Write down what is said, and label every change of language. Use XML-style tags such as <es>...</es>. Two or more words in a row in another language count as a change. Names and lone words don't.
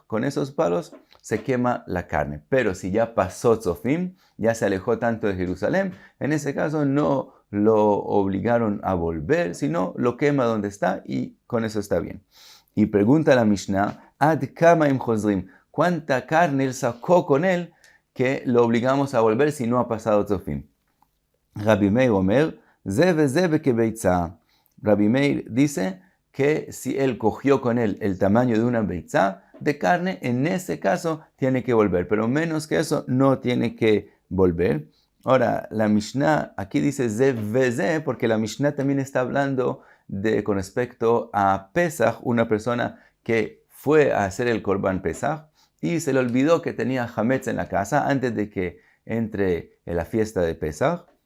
<es>Con esos palos se quema la carne. Pero si ya pasó Tzofim, ya se alejó tanto de Jerusalén, en ese caso no lo obligaron a volver, sino lo quema donde está y con eso está bien. Y pregunta la Mishnah,</es> <he>עד כמה אם חוזרים,</he> <es>¿cuánta carne él sacó con él que lo obligamos a volver si no ha pasado Tzofim?</es> <he>רבי מאיר אומר זה וזה בכביצה.</he> <es>Rabbi Meir dice que si él cogió con él el tamaño de una beitza de carne, en ese caso tiene que volver, pero menos que eso no tiene que volver. Ahora, la Mishnah aquí dice</es> <he>זה וזה</he> <es>porque la Mishnah también está hablando con respecto a Pesach, una persona que fue a hacer el</es> <he>קרבן פסח</he> <es>y se le olvidó que tenía Hametz en la casa antes de que entre en la fiesta de Pesach.</es>